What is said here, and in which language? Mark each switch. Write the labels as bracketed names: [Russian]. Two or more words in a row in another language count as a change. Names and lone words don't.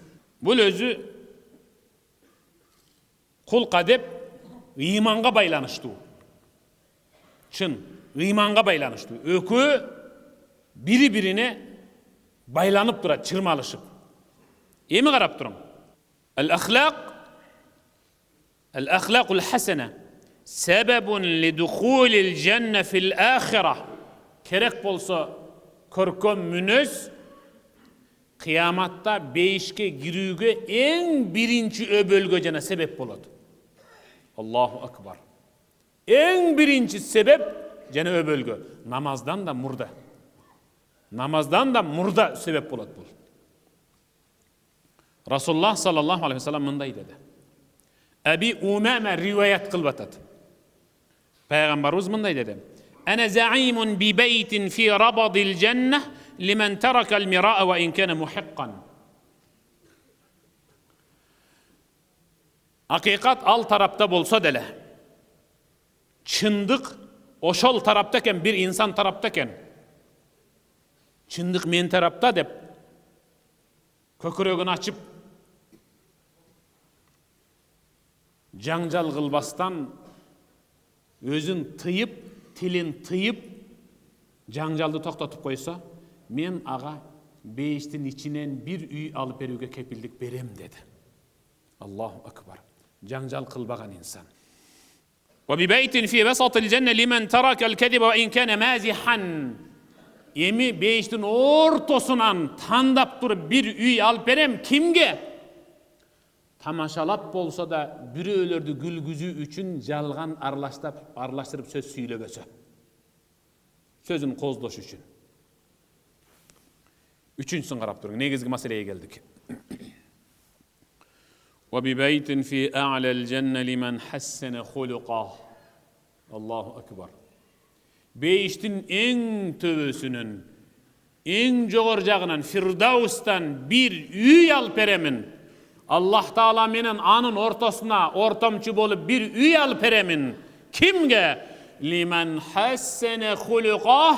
[Kyrgyz] Бул өзү кулк адеп ыйманга байланыштуу. Чын, ыйманга байланыштуу. Экөө бири-бирине байланып турат, чырмалышып. Эми карап туруң. [Arabic] الأخلاق الحسنة سبب لدخول الجنة في الآخرة. [Kyrgyz] Керек болсо көркөм мүнөз кыяматта бейишке кирүүгө эң биринчи өбөлгө жана себеп болот. [Arabic] الله أكبر. [Kyrgyz] Эң биринчи себеп жана өбөлгө. Намаздан да мурда. Намаздан да мурда себеп болот бул. Расулуллах [Arabic] صلى الله عليه وسلم [Kyrgyz] мындай деди. Аби Умама риваят кылып атат. Пайгамбарыбыз мындай деди. [Arabic] أنا زعيم ببيت في ربض الجنة لمن ترك المراء وإن كان محقا. [Kyrgyz] Акыйкат ал тарапта болсо деле, чындык ошол тарапта экен, бир инсан тарапта экен. Чындык мен тарапта деп көкүрөгүн ачып жаңжал кылбастан өзүн тыйып, тилин тыйып, жаңжалды токтотуп койсо, мен ага бейиштин ичинен бир үй алып берүүгө кепилдик берем деди. [Arabic] الله أكبر. [Kyrgyz] Жаңжал кылбаган инсан. [Arabic] وببيت في وسط الجنة لمن ترك الكذب وإن كان مازحا. [Kyrgyz] Эми бейиштин ортосунан тандап туруп бир үй алып берем кимге? Тамашалап болсо да бирөөлөрдү күлгүзүү үчүн жалган аралаштырып сөз сүйлөбөсө. Сөзүн коздош үчүн. Үчүнчүсүн карап туруң. Негизги маселеге келдик. [Arabic] وببيت في أعلى الجنة لمن حسن خلقه. الله أكبر. [Kyrgyz] Бейиштин эң төбөсүнөн, эң жогор жагынан Фирдаустан бир үй алып беремин. Аллах Таала менен анын ортосуна ортомчу болуп бир үй алып беремин. [Arabic] Кимге? لمن حسن خلقه.